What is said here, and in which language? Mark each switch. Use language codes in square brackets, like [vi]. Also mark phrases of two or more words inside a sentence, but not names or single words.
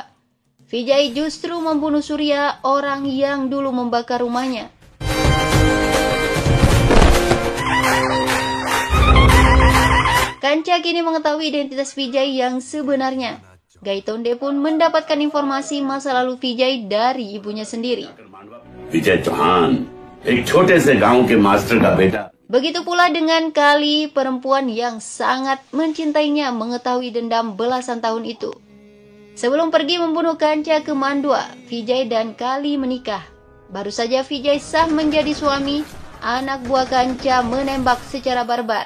[id] Vijay justru membunuh Surya, orang yang dulu membakar rumahnya. Kanca kini mengetahui identitas Vijay yang sebenarnya. Gaitonde pun mendapatkan informasi masa lalu Vijay dari ibunya sendiri. [hi] Vijay Chauhan, एक छोटे से गांव के मास्टर का बेटा. [id] Begitu pula dengan Kali, perempuan yang sangat mencintainya mengetahui dendam belasan tahun itu. Sebelum pergi membunuh Kanca ke Mandua, Vijay dan Kali menikah. Baru saja Vijay sah menjadi suami, anak buah Kanca menembak secara barbar.